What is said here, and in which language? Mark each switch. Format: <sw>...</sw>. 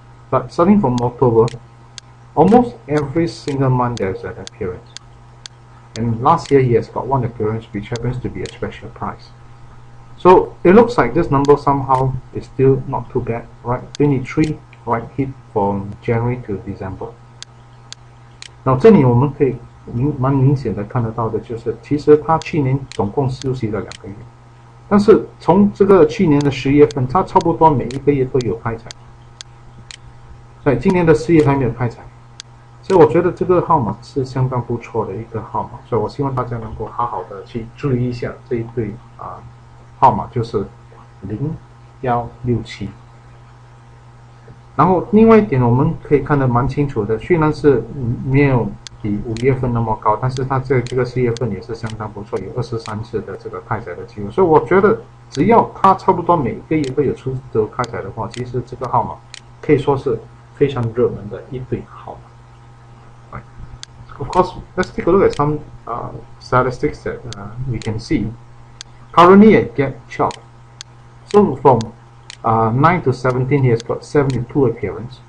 <en>But starting from October, almost every single month there's an appearance. And last year he has got 1 appearance, which happens to be a special prize. So it looks like this number somehow is still not too bad, right? 23, right, hit from January to December.</en> <zh>那这里我们可以蛮明显的看得到的就是，其实它去年总共休息了2个月，但是从这个去年的10月份，它差不多每一个月都有开彩，所以今年的4月还没有开彩，所以我觉得这个号码是相当不错的一个号码，所以我希望大家能够好好的去注意一下这一对号码，就是0167。然后另外一点我们可以看得蛮清楚的，虽然是没有比5月份那么高，但是它在这个4月份也是相当不错，有23次的这个开彩的机会，所以我觉得只要它差不多每一个月都有出这个开彩的话，其实这个号码可以说是非常热门的一对号码。</zh> <en>Of course, let's take a look at some statistics that we can see. Currently at gap 12, so from 9 to 17, he has got 72 appearance.</en>